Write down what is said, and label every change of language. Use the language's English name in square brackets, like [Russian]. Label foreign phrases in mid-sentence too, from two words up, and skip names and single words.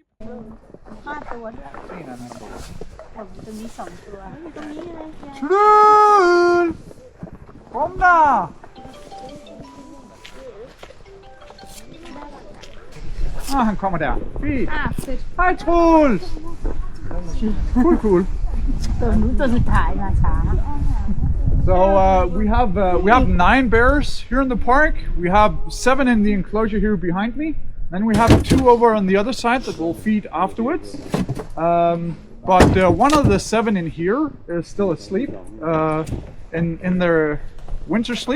[Thai] 5 ตัวด้วยตรงนี้2 ตัวตรงนี้เลย [Norwegian] Trul! Kom da! Ah, han kommer der. Fint. Hej Truls! Cool. [Thai] ตัวนู้นตัวสุดท้ายมาช้า [English] So we have 9 bears here in the park. We have 7 in the enclosure here behind me. Then we have 2 over on the other side that will feed afterwards. But one of the 7 in here is still asleep in their winter sleep.